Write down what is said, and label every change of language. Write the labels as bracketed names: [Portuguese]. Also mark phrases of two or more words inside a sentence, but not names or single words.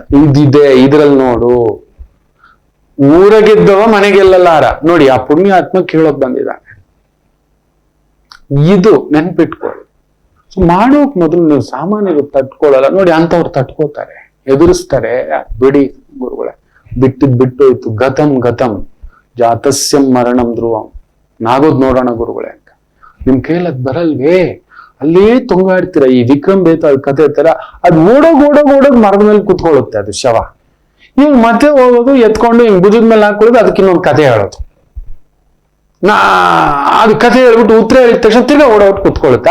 [Kannada] ಇದಿದೆ, ಇದ್ರಲ್ಲಿ ನೋಡು, ಊರಾಗಿದ್ದವ ಮನೆಗೆಲ್ಲಲಾರ. ನೋಡಿ, ಆ ಪುಣ್ಯಾತ್ಮ ಕೇಳೋಕ್ ಬಂದಿದ್ದಾನೆ. ಇದು ನೆನ್ಪಿಟ್ಕೊಳ್ಳಿ. ಸೊ ಮಾಡೋಕ್ ಮೊದಲು ನೀವು ಸಾಮಾನ್ಯರು ತಟ್ಕೊಳ್ಳಲ್ಲ. ನೋಡಿ, ಅಂತವ್ರು ತಟ್ಕೋತಾರೆ, ಎದುರಿಸ್ತಾರೆ. ಬಿಡಿ ಗುರುಗಳೇ, ಬಿಟ್ಟೋಯ್ತು. [Sanskrit] ಗತಂ ಗತಂ ಜಾತಸ್ಯಂ ಮರಣಂ ಧ್ರುವಂ. [Kannada] ನಾಗೋದ್ ನೋಡೋಣ ಗುರುಗಳೇ ಅಂತ. ನಿಮ್ ಕೈಲದ್ ಬರಲ್ವೇ? ಅಲ್ಲೇ ತೊಂಗಾಡ್ತೀರ. ಈ ವಿಕ್ರಮ್ ಬೇತಾಳ್ ಕತೆ ತರ ಅದ್ ಓಡೋಗ್ ಮರದ ಮೇಲೆ ಕುತ್ಕೊಳ್ಳುತ್ತೆ ಅದು ಶವ. ಇವ್ ಮತ್ತೆ ಹೋಗೋದು, ಎತ್ಕೊಂಡು ಹಿಂಗ್ ಭುಜದ ಮೇಲೆ ಹಾಕೊಳ್ಳೋದು, ಅದಕ್ಕೆ ಇನ್ನೊಂದು ಕತೆ ಹೇಳೋದು. ಅದು ಕತೆ ಹೇಳ್ಬಿಟ್ಟು ಉತ್ತರ ಹೇಳಿದ ತಕ್ಷಣ ತಿರ್ಗಾ ಓಡೋಟ್ ಕುತ್ಕೊಳ್ಳುತ್ತೆ.